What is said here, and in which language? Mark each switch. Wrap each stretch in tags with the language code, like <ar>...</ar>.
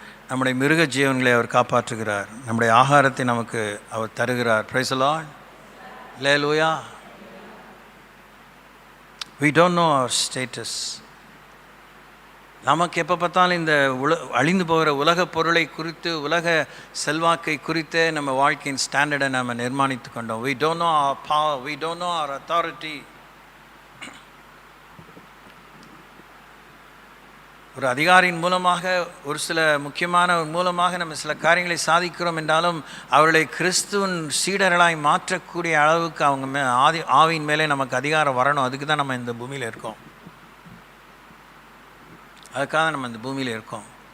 <ta>நம்முடைய மிருக ஜீவன்களை அவர் காப்பாற்றுகிறார், நம்முடைய ஆகாரத்தை நமக்கு அவர் தருகிறார். Praise the Lord. Hallelujah.</ta> <en>we don't know our status.</en> <ta>நமக்கு எப்போ பார்த்தாலும் இந்த அழிந்து போகிற உலக பொருளை குறித்து, உலக செல்வாக்கை குறித்து நம்ம வாழ்க்கையின் ஸ்டாண்டர்டை நம்ம நிர்மாணித்து கொண்டோம்.</ta> <en>we don't know our power, we don't know our authority.</en> <ta>ஒரு அதிகாரியின் மூலமாக, ஒரு சில முக்கியமான மூலமாக நம்ம சில காரியங்களை சாதிக்கிறோம் என்றாலும் அவர்களை கிறிஸ்துவின் சீடர்களாய் மாற்றக்கூடிய அளவுக்கு அவங்க ஆவியின் மேலே நமக்கு அதிகாரம் வரணும். அதுக்கு தான் நம்ம இந்த பூமியில் இருக்கோம், அதுக்காக நம்ம இந்த பூமியில் இருக்கோம்.</ta>